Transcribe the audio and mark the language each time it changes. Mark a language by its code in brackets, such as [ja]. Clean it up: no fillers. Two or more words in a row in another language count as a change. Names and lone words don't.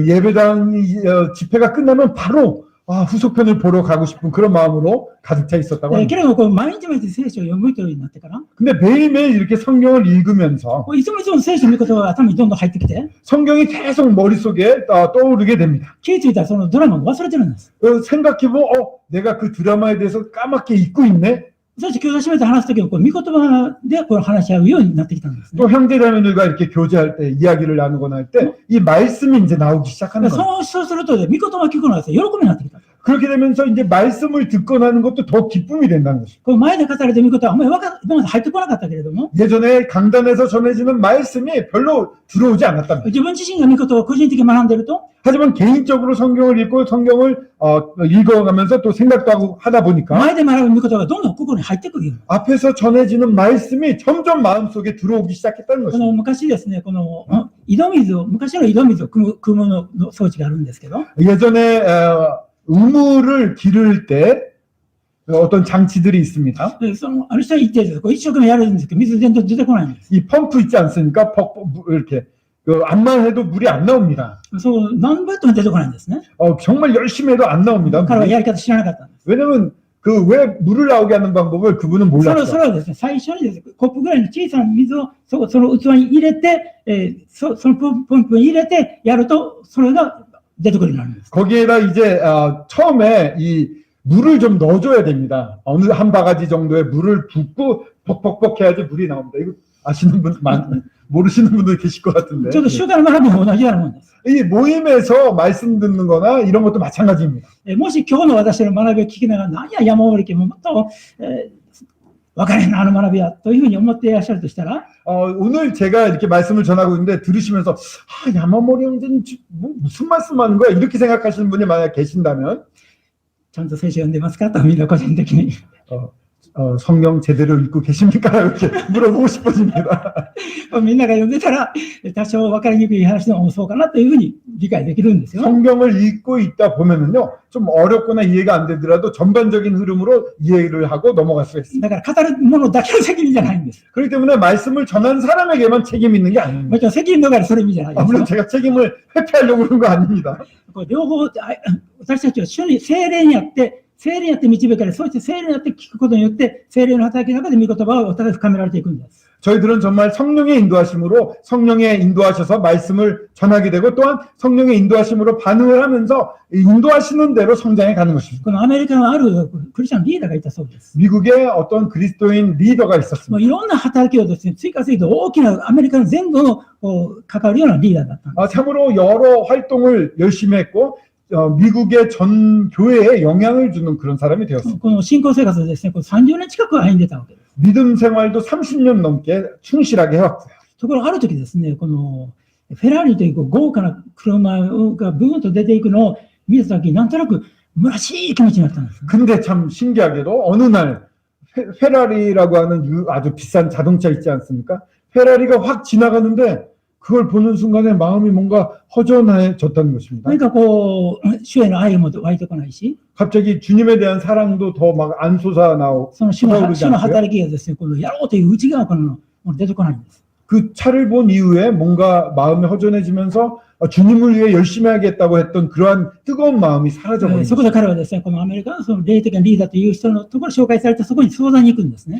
[ko] 예배당 집회가 끝나면 바로 후속편을 보러 가고 싶은 그런 마음으로 가득 차 있었다고 [ja] け [ko] 합니다. [ja] れどもこう毎日毎日聖書を読むというようになってから、 [ko] 근데 매일매일 이렇게 성경을 읽으면서 [ja] いつもいつも聖書の御言葉が頭にどんどん入ってきて、 [ko] 성경이 계속 머릿속에 떠오르게 됩니다. [ja] 気づいたらそのドラマを忘れてるんです。 [ko] 생각해보면 내가 그 드라마에 대해서 까맣게 잊고 있네. [ja] そして兄弟姉妹と話すときも、御言葉でこれ話し合うようになってきたんですね。 [ko] 또 형제자매들과 이렇게 교제할 때 이야기를 나누거나 할 때 이 말씀이 이제 나오기 시작하는 거예요. [ja] そうすると、御言葉を聞くのは喜びになってきた。 [ko] 그렇게 되면서 이제 말씀을 듣고 나는 것도 더 기쁨이 된다는 것이죠. [ja] この前で語られている御言葉はあんまり今まで入ってこなかったけれども、 [ko] 예전에 강단에서 전해지는 말씀이 별로 들어오지 않았답니다. [ja] 自分自身が御言葉を個人的に学んでいると、 [ko] 하지만 개인적으로 성경을 읽고 성경을 읽어가면서 또 생각도 하고 하다 보니까 [ja] 前で学ぶ御言葉がどんどん心に入ってくるように。 [ko] 앞에서 전해지는 말씀이 점점 마음속에 들어오기 시작했다는 [ja] こ [ko] 것이죠. [ja] の昔ですね、この井戸水を、昔の井戸水を汲むの装置があるんですけど、 [ko] 예전에 우물을 기를 때 어떤 장치들이 있습니다. [ja] である人は言ってるんですこう一生懸命やるんですけど、水全然出てこないんです。 [ko] 이 펌프 있지 않습니까? 이렇게 안만 해도 물이 안 나옵니다. [ja] そう、何倍とも出てこないんですね。 [ko] 정말 열심히 해도 안 나옵니다. [ja] 彼は [ko] 물이. [ja] やり方知らなかったんです。 [ko] 왜냐면 그 왜 물을 나오게 하는 방법을 그분은 [ja] それ [ko] 몰랐어요. [ja] はですね、最初にですね、コップぐらいの小さな水をその器に入れて、そのポンプに入れてやると、それが出てくるようになるんです。 [ko] 거기에다 이제 처음에 이 물을 좀 넣어줘야 됩니다. 어느 한 바가지 정도의 물을 붓고 벅벅벅 해야지 물이 나옵니다. 이거 아시는 분 모르시는 분들 계실 것 같은데. [ja] ちょっと習慣の学びも同じようなもんです。 [ko] 이 모임에서 말씀 듣는 거나 이런 것도 마찬가지입니다. [ja] もし今日の私の学びを聞きながら、何や山森家ももっと、分からへんな、あの学びは、というふうに思っていらっしゃるとしたら、 [ko] 오늘 제가 이렇게 말씀을 전하고 있는데 들으시면서 야마모리 형제는 뭐 무슨 말씀하는 거야? 이렇게 생각하시는 분이 만약 계신다면 [ja] ちゃんと聖書読んでますかとみんな個人的に。 [ko] 성경 제대로 읽고 계십니까? 이렇게 물어보고 싶어집니다. [ja] みんなが読んでたら、多少分かりにくい話でもそうかなというふうに理解できるんですよ。 [ko] 성경을 읽고 있다 보면은요, 좀 어렵거나 이해가 안 되더라도 전반적인 흐름으로 이해를 하고 넘어갈 수가 있습니다. [ja] だから語るものだけの責任じゃないんです。 [ko] 그렇기 때문에 말씀을 전하는 사람에게만 책임이 있는 게 아닙니다. [ja] もちろん責任逃れそれ意味じゃないです [ko] 물론 [ja] よ。 [ko] 제가 책임을 회피하려고 그런 거 아닙니다. [ja] こう両方、私たちは主に聖霊にあって、聖霊にあって導かれ、そして聖霊にあって聞くことによって、聖霊の働きの中で御言葉をお互い深められていくんです。 [ko] 저희들은 정말 성령의 인도하심으로 성령의 인도하셔서 말씀을 전하게 되고 또한 성령의 인도하심으로 반응을 하면서 인도하시는 대로 성장해 가는 것입니다. [ja] このアメリカのあるクリスチャンリーダーがいたそうです。 [ko] 미국에 어떤 그리스도인 리더가 [ja] もう [ko] 있었습니다. [ja] いろんな働きをですね、追加すると大きなアメリカの全土の関わるようなリーダーだったんです。 [ko] 참으로 여러 활동을 열심히 했고 미국의 전 교회에 영향을 주는 그런 사람이 되었습니다. [ja] この信仰生活でですね、この30年近く歩んでたわけです。 [ko] 믿음 생활도 30년 넘게 충실하게 해왔고요. [ja] ところがある時ですね、このフェラーリという豪華な車がブーンと出ていくのを見た時になんとなく虚しい気持ちになったんです。 [ko] 근데 참 신기하게도 어느 날 페라리라고 하는 아주 비싼 자동차 있지 않습니까? 페라리가 확 지나가는데 그걸 보는 순간에 마음이 뭔가 허전해졌다는 것입니다. [ja] 何かこう、主への愛も湧いてこないし、 [ko] 갑자기 주님에 대한 사랑도 더 막 안 솟아나오고 [ja] その主の [ko] 솟아오르지 [ja] 主の [ko] 않고요. [ja] 働きがですね、このやろうという内側からのもの出てこないんです。 [ko] 그 차를 본 이후에 뭔가 마음이 허전해지면서 주님을 위해 열심히 하겠다고 했던 그러한 뜨거운 마음이 사라져버린 [ja] そこ [ko] 거죠. [ja] で彼はですね、このアメリカのその霊的なリーダーという人のところ紹介されてそこに相談に行くんですね。